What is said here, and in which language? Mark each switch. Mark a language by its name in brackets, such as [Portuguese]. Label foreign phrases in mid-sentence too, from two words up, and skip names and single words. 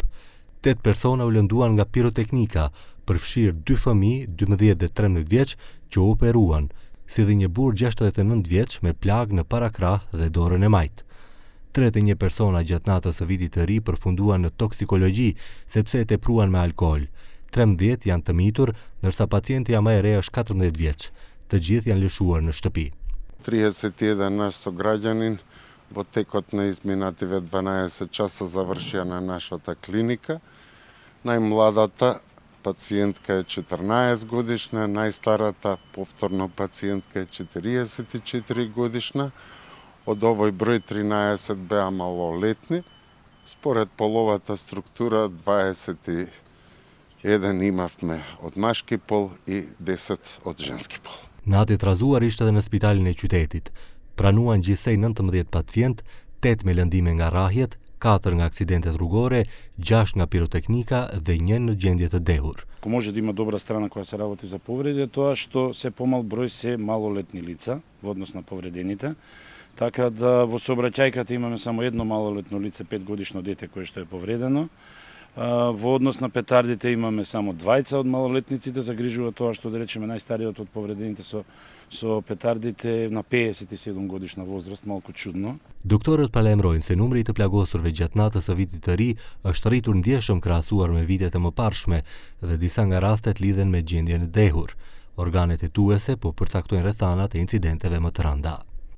[Albanian] 8 persona u lënduan nga piroteknika, përfshirë 2 fëmijë, 12 dhe 13 vjeç, që u operuan, si dhe një burr 69 vjeç me plagë në parakrah dhe dorën e majtë. 31 persona gjatë natës së vitit të ri përfunduan në toksikologji sepse e tepruan me alkool. 13 janë të mitur, ndërsa pacientja më e re është 14 vjeç. Të gjithë janë lëshuar në shtëpi. [Macedonian] 31 наш сограѓанин во текот на изминативе 12 часа завршија на нашата клиника. Најмладата пациентка е 14 годишна, најстарата повторно пациентка е 44 годишна. Од овој број 13 беа малолетни. Според половата структура 21 имавме од машки пол и 10 од женски пол. [Albanian] Natë e trazuar ishte edhe në spitalin e qytetit. Pranuan gjithsej 19 pacient, 8 me lëndime nga rrahjet, 4 nga aksidentet rrugore, 6 nga piroteknika dhe 1 në gjendje të dehur. [Macedonian] Ако може да има добра страна која се работи за повреди, тоа што се помал број се малолетни лица во однос на повредените. Така да во сообраќајката имаме само едно малолетно лице, 5 годишно дете кое што е повредено. Во однос на петардите имаме само 2 од малолетниците, загрижува тоа што да речеме најстариот од повредените со петардите на 57 годишна возраст, малку чудно. [Albanian] Doktorët palemrojnë se numri I të plagosurve gjatë natës së vitit të ri është rritur ndjeshëm krahasuar me vitet e mëparshme dhe disa nga rastet lidhen me gjendjen e dehur. Organet hetuese po përcaktojnë rrethanat e incidenteve më të rënda.